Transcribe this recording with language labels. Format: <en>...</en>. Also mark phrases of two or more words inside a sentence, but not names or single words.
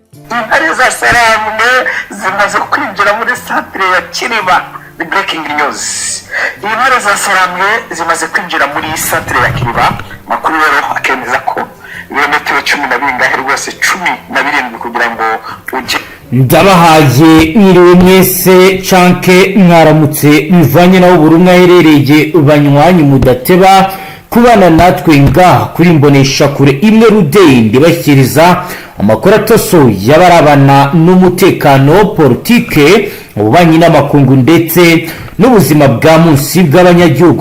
<rn>intare zasaramwe zimaze kwinjira muri centre ya Kiriba. The breaking news. Intare zasaramwe zimaze kwinjira muri centre ya Kiriba. Makuru rero akemeza ko ibirometero 12 rwose 17 kugira ngo uje. Ndabahaye mwiriwe mwese canke mwaramutse bivanye naho burumwe aherereye banywanyi mudateba kubana natwe ngaha kuri mbonesha kure imwe rudende bashyikiriza amakuru atoso y'abarabana n'umutekano politike ububanyi n'amakungu ndetse n'ubuzima bwa munsi bw'abanyagihugu.</rn>